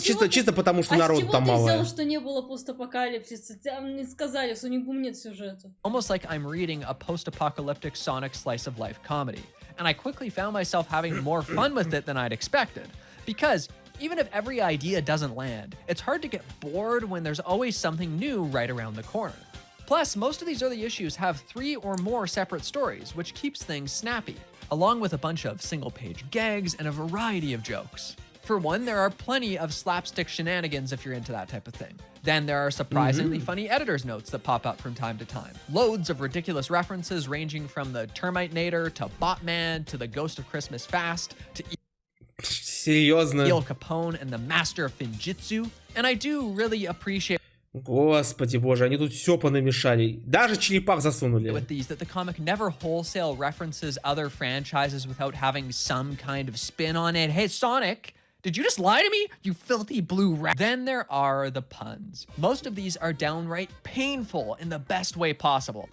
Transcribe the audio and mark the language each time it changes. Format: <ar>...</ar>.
<ru>Чисто потому, что народу там мало. А с чего ты взял, что не было постапокалипсиса? Там не сказали, в Sonic Boom нет сюжета.</ru> <en>Almost like I'm reading a post-apocalyptic Sonic slice of life comedy. and I quickly found myself having more fun with it than I'd expected. Because even if every idea doesn't land, it's hard to get bored when there's always something new right around the corner. Plus, most of these early issues have 3 or more separate stories, which keeps things snappy, along with a bunch of single-page gags and a variety of jokes. For one, there are plenty of slapstick shenanigans if you're into that type of thing. Then there are surprisingly funny editor's notes that pop up from time to time. Loads of ridiculous references ranging from the Termite Nader to Botman to the Ghost of Christmas Fast to</en> <ru>Серьезно?</ru> <en>Al Capone and the Master of Finjitsu. And I do really appreciate</en> <ru>Господи боже, они тут все понамешали. Даже черепах засунули.</ru> <en>with these that the comic never wholesale references other franchises without having some kind of spin on it. Hey, Sonic, did you just lie to me, you filthy blue rat? Then there are the puns. Most of these are downright painful in the best way possible.</en>